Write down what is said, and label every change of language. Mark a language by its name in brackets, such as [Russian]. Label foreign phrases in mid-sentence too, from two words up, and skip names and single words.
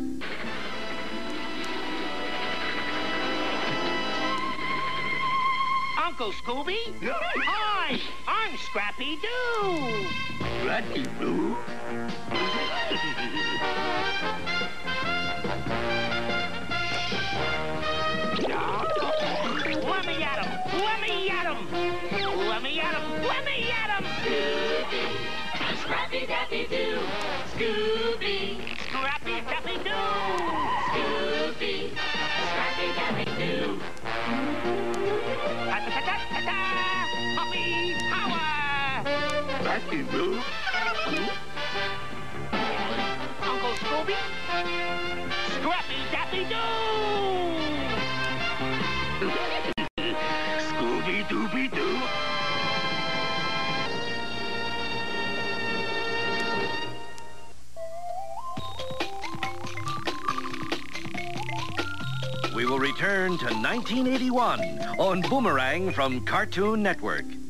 [English] Uncle Scooby? Hi, I'm Scrappy-Doo. Scrappy-Doo? Let me at him! Let me at him! Let me at him! Let me at him! Scooby! Scrappy-Dappy-Doo! Scooby! Scrappy-Dappy-Doo! Scooby! Scrappy-Dappy-Doo! Ta-ta-ta-ta-ta! Puppy power! Scrappy-Doo? Uncle Scooby? Scrappy-Dappy-Doo! Scooby-Dooby-Doo! We will return to 1981 on Boomerang from Cartoon Network.